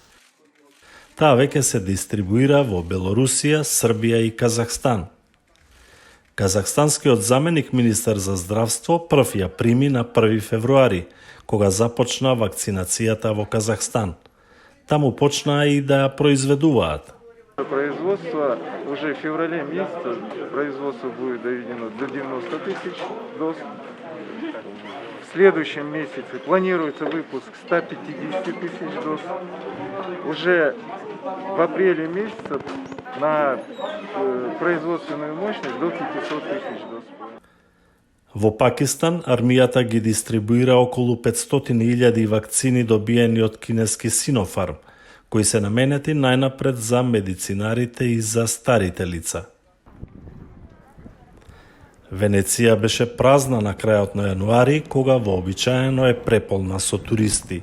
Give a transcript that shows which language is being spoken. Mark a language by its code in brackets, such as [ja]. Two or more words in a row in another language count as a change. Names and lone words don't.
[mk] Таа веќе се дистрибуира во Белорусија, Србија и Казахстан. Казахстанскиот заменик министер за здравство прв ја прими на 1 февруари, кога започна вакцинацијата во Казахстан. Таму почнаа и да ја произведуваат. [ru] Производство уже в феврале месяце производство будет доведено до 90 тысяч доз. В следующем месяце планируется выпуск 150 тысяч доз. Уже в апреле месяце на производственную мощность до 500 тысяч доз. [mk] Во Пакистан армијата ги дистрибуира околу 500.000 вакцини добиени од кинески Синофарм, кои се наменети најнапред за медицинарите и за старите лица. Венеција беше празна на крајот на јануари, кога вообичаено е преполна со туристи.